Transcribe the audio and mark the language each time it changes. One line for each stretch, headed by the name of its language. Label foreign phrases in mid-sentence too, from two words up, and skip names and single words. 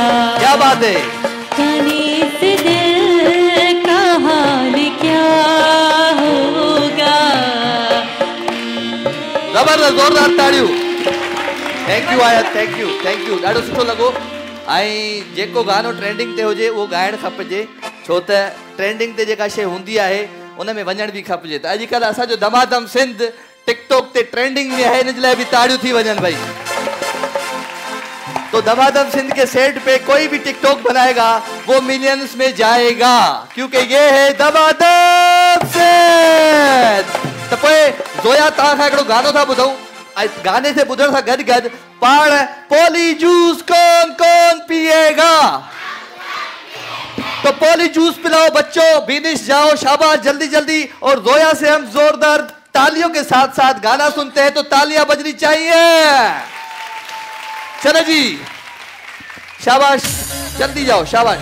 Urdu: کیا بات ہے. جانے اس دل کا حال کیا ہوگا.
Sindhi: जबरदस्त, जोरदार ताड़ियूं।
English: Thank you
Sindhi: आया,
English: Thank you
Sindhi: ॾाढो सुठो लॻो। ऐं जेको गानो ट्रेंडिंग ते हुजे उहो ॻाइणु खपिजे, छो त ट्रेंडिंग ते जेका शइ हूंदी आहे उन में वञण बि खपिजे। त अॼुकल्ह असांजो दमादम सिंध टिकटॉक ते ट्रेंडिंग में है, इन जे लाइ बि ताड़ियूं थी वञनि भाई।
Urdu: تو دمادم سندھ کے سیٹ پہ کوئی بھی ٹک ٹاک بنائے گا وہ ملینز میں جائے گا، کیونکہ یہ ہے دمادم سندھ.
Sindhi: तो पोइ ज़ोया तव्हां खां हिकिड़ो गानो था ॿुधूं।
Urdu: گانے سے
Sindhi: ॿुधण सां गॾु गॾु पाण
Urdu: پولی جوس کون کون پیئے گا، تو پولی جوس پلاؤ بچوں، بنش جاؤ، شاباش جلدی جلدی. اور زویا سے ہم زوردار تالیوں کے ساتھ ساتھ گانا سنتے ہیں، تو تالیاں بجنی چاہئیں. چلو جی، شاباش، جلدی جاؤ، شاباش.